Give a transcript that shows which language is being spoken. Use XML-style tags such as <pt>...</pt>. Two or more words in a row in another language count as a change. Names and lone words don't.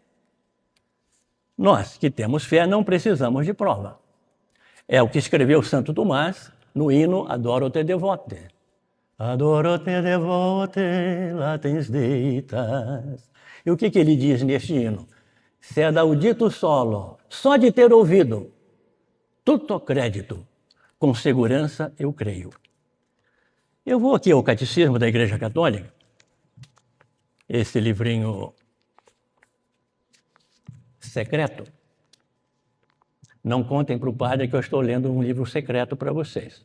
<pt>Nós, que temos fé, não precisamos de prova. É o que escreveu Santo Tomás no hino Adoro te devote.</pt> <la>Adoro te devote, latens deitas.</la> <pt>E o que ele diz neste hino?</pt> <la>Sed audito solo,</la> <pt>só de ter ouvido,</pt> <la>tutto crédito,</la> <pt>com segurança eu creio. Eu vou aqui ao Catecismo da Igreja Católica, esse livrinho secreto, Não contem para o padre que eu estou lendo um livro secreto para vocês.</pt>